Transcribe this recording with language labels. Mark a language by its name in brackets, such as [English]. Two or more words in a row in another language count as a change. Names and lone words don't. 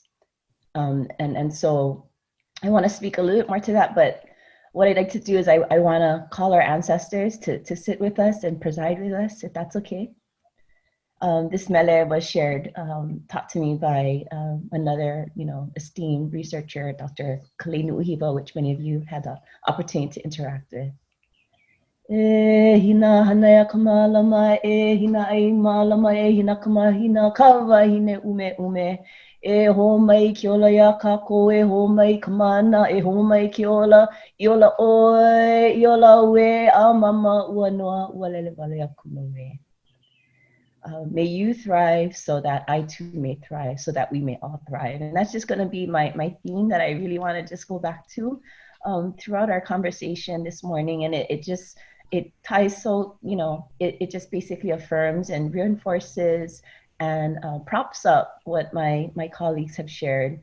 [English] And so I want to speak a little bit more to that, but what I'd like to do is I want to call our ancestors to sit with us and preside with us, if that's okay. This mele was taught to me by another, esteemed researcher, Dr. Kalenu Uhiva, which many of you had the opportunity to interact with. [Hawaiian] Hina hanaya kamalama hina ai malama hina kama hina kawa hine ume ho mai kiola ya kako ho mai kamana ho mai kiola iola oi iola we a mama uanoa walele wale akume. [English] May you thrive so that I too may thrive, so that we may all thrive. And that's just going to be my theme that I really want to just go back to throughout our conversation this morning. And it ties so, it just basically affirms and reinforces and props up what my colleagues have shared.